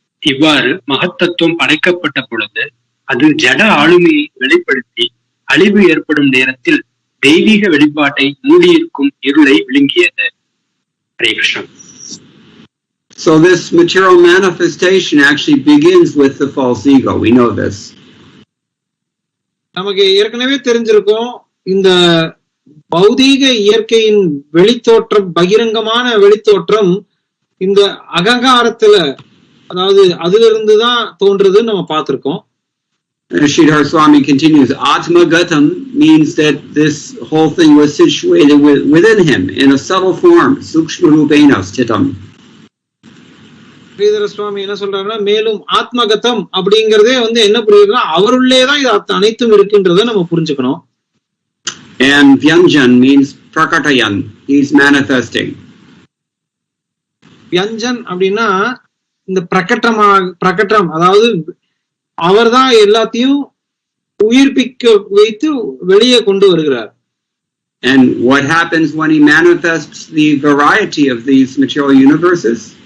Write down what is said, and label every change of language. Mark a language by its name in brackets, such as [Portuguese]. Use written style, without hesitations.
[Tamil] இவ்வாறு மகத்தத்துவம் படைக்கப்பட்ட பொழுது அது ஜட ஆளுமையை வெளிப்படுத்தி அழிவு ஏற்படும் நேரத்தில் தெய்வீக வெளிப்பாட்டை மூடியிருக்கும் இருளை விழுங்கியது. Hare Krishna. [English] So this material manifestation actually begins with the false ego. We know this. [Tamil] நமக்கு ஏற்கனவே தெரிஞ்சிருக்கும், இந்த பௌதீக இயற்கையின் வெளித்தோற்றம், பகிரங்கமான வெளித்தோற்றம் இந்த அகங்காரத்துல, அதாவது அதிலிருந்து தான் தோன்றதுன்னு நம்ம பார்த்திருக்கோம். [English] Sridhar Swami continues, Atmagatam means that this whole thing was situated within him in a subtle form, [Sanskrit] Sukshma Rupena Sthitam. [Tamil] Sridhara சுவாமி என்ன சொல்றாருன்னா, மேலும் ஆத்மகதம் அப்படிங்கறதே என்ன புரியுதுன்னா அவருள்ளேதான் இது அனைத்தும் இருக்குன்றதை நம்ம புரிஞ்சுக்கணும். [English] And Vyanjan means Prakatayan, he is manifesting. [Tamil] வியஞ்சன் அப்படின்னா இந்த பிரகட்டம், அதாவது அவர்தான் எல்லாத்தையும் உயிர்ப்பிக்க வைத்து வெளியே கொண்டு வருகிறார். [English] And what happens when he manifests the variety of these material universes?